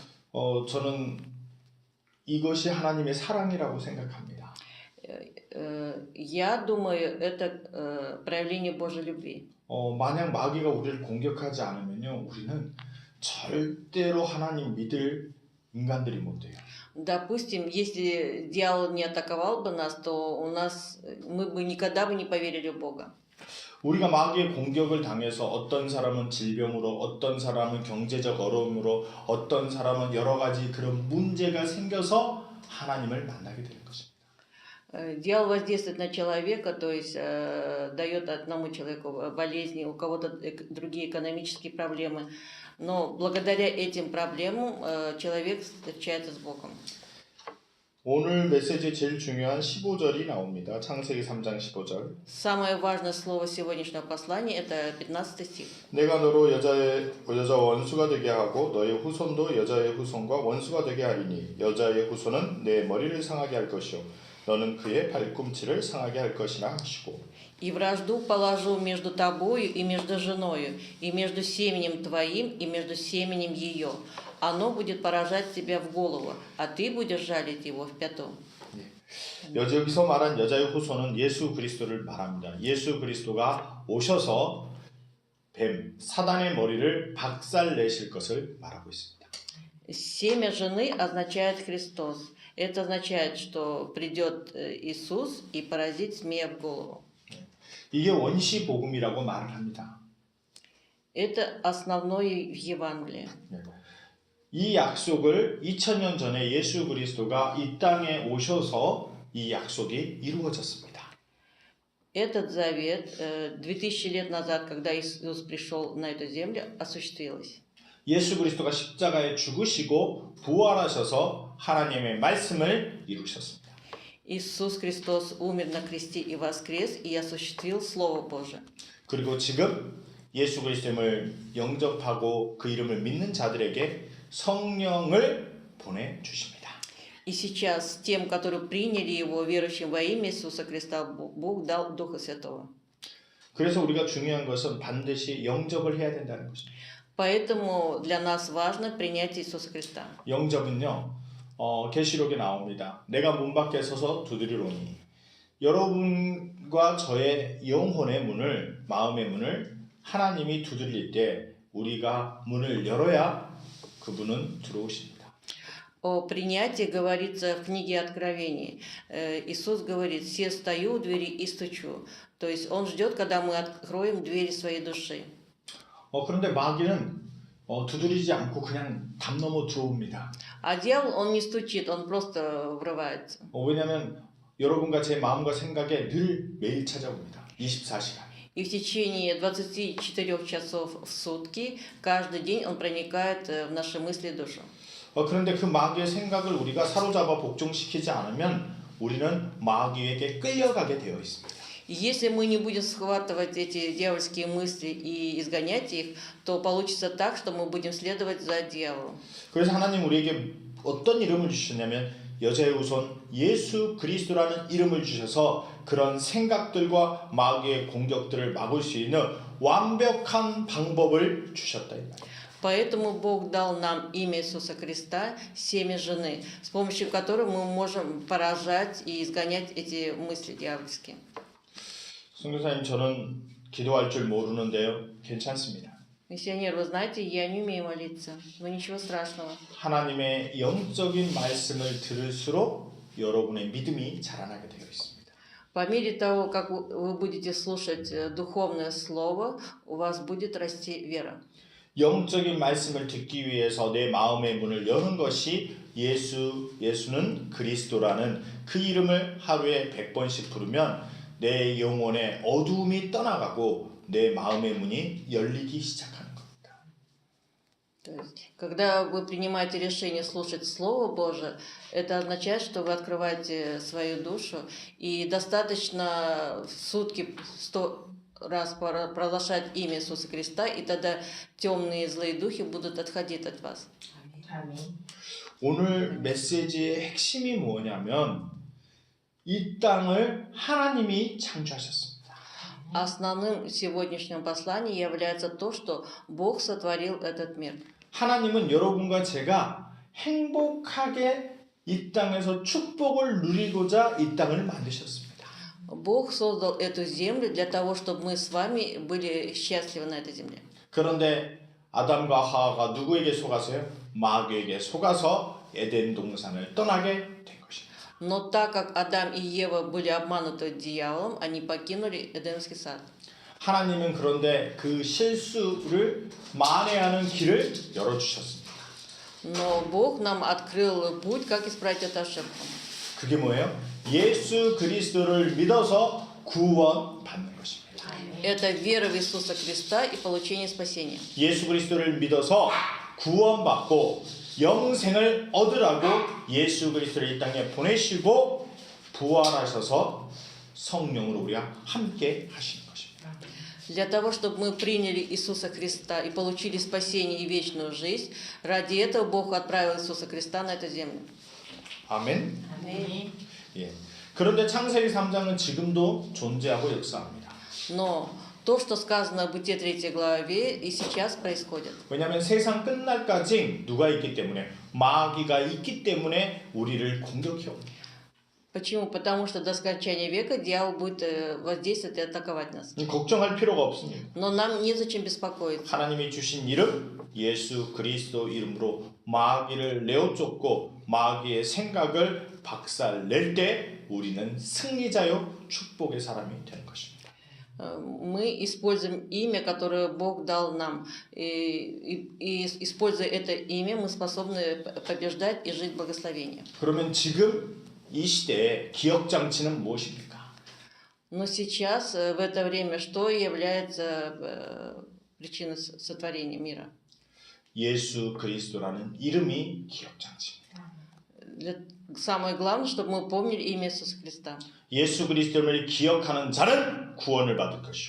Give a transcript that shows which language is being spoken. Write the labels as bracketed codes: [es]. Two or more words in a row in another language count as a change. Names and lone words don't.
[ko] 저는 이것이 하나님의 사랑이라고 생각합니다. [ru] Я думаю, это проявление Божьей любви. [ko] 만약 마귀가 우리를 공격하지 않으면요, 우리는 절대로 하나님 믿을 인간들이 못 돼요. [ru] Допустим, если дьявол не атаковал бы нас, то мы бы никогда бы не поверили в Бога. [ko] 우리가 마귀의 공격을 당해서 어떤 사람은 질병으로, 어떤 사람은 경제적 어려움으로, 어떤 사람은 여러 가지 그런 문제가 생겨서 하나님을 만나게 되는 것입니다. [ru] Дьявол воздействует на человека, то есть дает одному человеку болезни, у кого-то другие экономические проблемы. Но благодаря этим проблемам человек встречается с Богом. [ko] 오늘 메시지의 제일 중요한 15절이 나옵니다. 창세기 3장 15절. [ru] Самое важное слово сегодняшнего послания – это 15 стих. [ko] 내가 너로 여자와 원수가 되게 하고 너의 후손도 여자의 후손과 원수가 되게 하리니 여자의 후손은 내 머리를 상하게 할 것이요 너는 그의 발꿈치를 상하게 할 것이라 하시고. [ru] И вражду положу между тобою и между женою, и между семенем твоим и между семенем ее. Оно будет поражать тебя в голову, а ты будешь жалить его в пяту. [ko] 여기서 말한 여자의 후손은 예수 그리스도를 말합니다. 예수 그리스도가 오셔서 뱀, 사단의 머리를 박살내실 것을 말하고 있습니다. [ru] Семя жены означает Христос. Это означает, что придет Иисус и поразит змея в голову. [ko] 이게 원시 복음이라고 말을 합니다. [ru] Это основное в Евангелии. [ko] 이 약속을 2000년 전에 예수 그리스도가 이 땅에 오셔서 이 약속이 이루어졌습니다. [ru] Этот завет 2000 лет назад, когда Иисус пришел на эту землю, осуществилось. [ko] 예수 그리스도가 십자가에 죽으시고 부활하셔서 하나님의 말씀을 이루셨습니다. [ru] Иисус Христос умер на кресте и воскрес, и осуществил Слово Божие. [ko] 그리고 지금 예수 그리스도를 영접하고 그 이름을 믿는 자들에게 성령을 보내주십니다. [ru] И сейчас тем, которые приняли Его, верующим во имя Иисуса Христа, Бог дал Духа Святого. [ko] 그래서 우리가 중요한 것은 반드시 영접을 해야 된다는 것입니다. [ru] Поэтому для нас важно принятие Иисуса Христа. [ko] 영접은요, 계시록에 나옵니다. 내가 문 밖에 서서 두드리노니 여러분과 저의 영혼의 문을, 마음의 문을 하나님이 두드릴 때 우리가 문을 열어야 그분은 들어오십니다. [ru] О принятии говорится в книге Откровений. Иисус говорит: «Се стою у двери и стучу». То есть Он ждет, когда мы откроем двери своей души. [ko] 그런데 마귀는 두드리지 않고 그냥 담 넘어 들어옵니다. [ru] А дьявол, он не стучит, он просто врывается. [ko] 왜냐하면 여러분과 제 마음과 생각에 늘 매일 찾아옵니다. 24시간. [ru] И в течение 24 часов в сутки, каждый день он проникает в наши мысли и душу. [ko] 그런데 그 마귀의 생각을 우리가 사로잡아 복종시키지 않으면 우리는 마귀에게 끌려가게 되어 있습니다. [ru] И если мы не будем схватывать эти дьявольские мысли и изгонять их, то получится так, что мы будем следовать за дьяволом. [ko] 그래서 하나님 우리에게 어떤 이름을 주셨냐면 여자의 후손 예수 그리스도라는 이름을 주셔서 그런 생각들과 마귀의 공격들을 막을 수 있는 완벽한 방법을 주셨다 이 말이에요. [ru] Поэтому Бог дал нам имя Иисуса Христа, семя жены, с помощью которого мы можем поражать и изгонять эти мысли дьявольские. [ko] 선교사님 저는 기도할 줄 모르는데요. 괜찮습니다. [ru] Миссионер, вы знаете, я не умею молиться, но ничего страшного. [ko] 하나님의 영적인 말씀을 들을수록 여러분의 믿음이 자라나게 되어 있습니다. [ru] По мере того, как вы будете слушать духовное слово, у вас будет расти вера. [ko] 영적인 말씀을 듣기 위해서 내 마음의 문을 여는 것이 예수는 그리스도라는 그 이름을 하루에 100번씩 부르면 내 영혼의 어두움이 떠나가고 내 마음의 문이 열리기 시작하는 겁니다. [ru] То есть, когда вы принимаете решение слушать Слово Божие, это означает, что вы открываете свою душу, и достаточно в сутки 100 раз провозглашать имя Иисуса Христа, и тогда темные злые духи будут отходить от вас. [ko] 오늘 메시지의 핵심이 뭐냐면 이 땅을 하나님이 창조하셨습니다. [ru] Основным в сегодняшнем послании является то, что Бог сотворил этот мир. [ko] 하나님은 여러분과 제가 행복하게 이 땅에서 축복을 누리고자 이 땅을 만드셨습니다. [ru] Бог создал эту землю для того, чтобы мы с вами были счастливы на этой земле. [ko] 그런데 아담과 하와가 누구에게 속아서요? 마귀에게 속아서 에덴 동산을 떠나게 된 것입니다. [ru] Но так как Адам и Ева были обмануты дьяволом, они покинули Эдемский сад. [ko] 하나님은 그런데 그 실수를 만회하는 길을 열어주셨습니다. [ru] Но Бог нам открыл путь, как исправить эту ошибку. [ko] 그게 뭐예요? 예수 그리스도를 믿어서 구원받는 것입니다. [ru] Это вера в Иисуса Христа и получение спасения. [ko] 예수 그리스도를 믿어서 구원받고 영생을 얻으라고 예수 그리스도를 이 땅에 보내시고 부활하셔서 성령으로 우리가 함께 하시는 것입니다. [ru] Для того, чтобы мы приняли Иисуса Христа и получили спасение и вечную жизнь, ради этого Бог отправил Иисуса Христа на эту землю. [ko] 아멘. 예. 그런데 창세기 3장은 지금도 존재하고 역사합니다. [ru] Но то, что сказано в Бытие 3 главе, и сейчас происходит. [ko] 왜냐하면 세상 끝날까지 누가 있기 때문에 마귀가 있기 때문에 우리를 공격해 옵니다. [ru] Почему? Потому что до скончания века дьявол будет воздействовать и атаковать нас. [ko] 걱정할 필요가 없습니다. [ru] Но нам незачем беспокоиться. [ko] 하나님이 주신 이름 예수 그리스도 이름으로 마귀를 내어쫓고 마귀의 생각을 박살낼 때 우리는 승리자요 축복의 사람이 되는 것입니다. [ru] Мы используем имя, которое Бог дал нам. И используя это имя, мы способны побеждать и жить в благословении. [ko] 그러면 지금 이 시대의 기억 장치는 무엇입니까? [ru] Но сейчас, в это время, что является причиной сотворения мира? [ko] 예수 그리스도라는 이름이 기억 장치입니다. [ru] Самое главное, чтобы мы помнили имя Иисуса Христа. [ko] 예수 그리스도를 기억하는 자는 구원을 받을 것이요.